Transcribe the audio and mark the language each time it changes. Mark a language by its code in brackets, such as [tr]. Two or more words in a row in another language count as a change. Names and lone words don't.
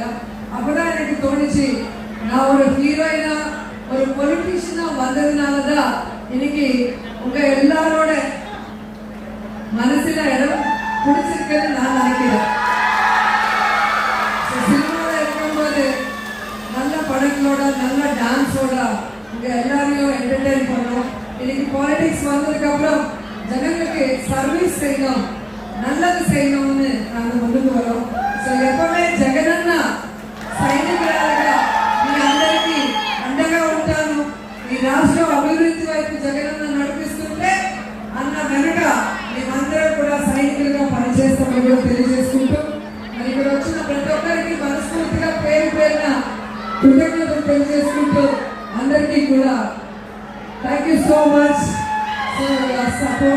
[ta] அப்பதான் எனக்கு தோணுச்சு, நான் ஒரு ஹீரோயினா ஒரு பொலிட்டீஷியனா வந்ததுனாலதான் இன்னைக்கு உங்க எல்லாரோட மனசுல இடம் பிடிச்சிருக்குன்னு நான் நினைக்கிறேன். சினிமாவில் இருக்கும்போது நல்ல படங்களோட நல்ல டான்ஸோட உங்க எல்லாரையும் என்டர்டெயின் பண்ணோம். இன்னைக்கு பாலிடிக்ஸ் வந்ததுக்கு அப்புறம் ஜனங்களுக்கு சர்வீஸ் செய்யணும், நல்லது செய்யணும்னு நாங்கள் [te] ముందుకు వரோம். సో எப்பவுமே జగనన్న సైనికురాలుగా మీ అందరికీ అండగా ఉంటాను. ఈ రాష్ట్రం అభివృద్ధి వైపు జగనన్న నడిపిస్తుంటే అన్న వెనుక మేమందరం కూడా సైనికులుగా పనిచేస్తామని కూడా తెలియజేసుకుంటూ మరి ఇక్కడ వచ్చిన ప్రతి ఒక్కరికి మనస్ఫూర్తిగా పేరు పేరున కృతజ్ఞతలు తెలియజేసుకుంటూ అందరికీ కూడా [en] thank you so much for support.